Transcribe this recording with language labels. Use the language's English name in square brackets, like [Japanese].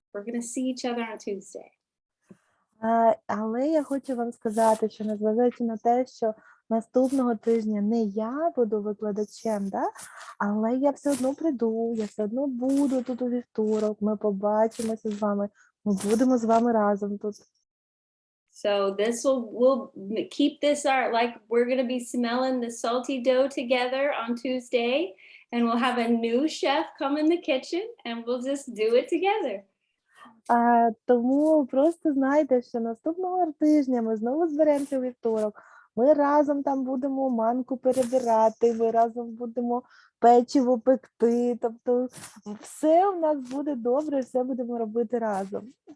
[English] We're going to see each other on Tuesday. [Ukrainian] Але я хочу вам сказати, що незважаючи на те, що наступного тижня не я буду викладачем, да? Але я все одно прийду, я все одно буду тут у вівторок, ми побачимося з вами, ми будемо з вами разом тут. [English] So this we'll keep this like we're going to be smelling the salty dough together on Tuesday, and we'll have a new chef come in the kitchen, and we'll just do it together. [Ukrainian] Тому просто знайте, що наступного тижня ми знову зберемося у вівторок, ми разом там будемо манку перебирати, ми разом будемо печиво пекти, тобто все у нас буде добре, все будемо робити разом.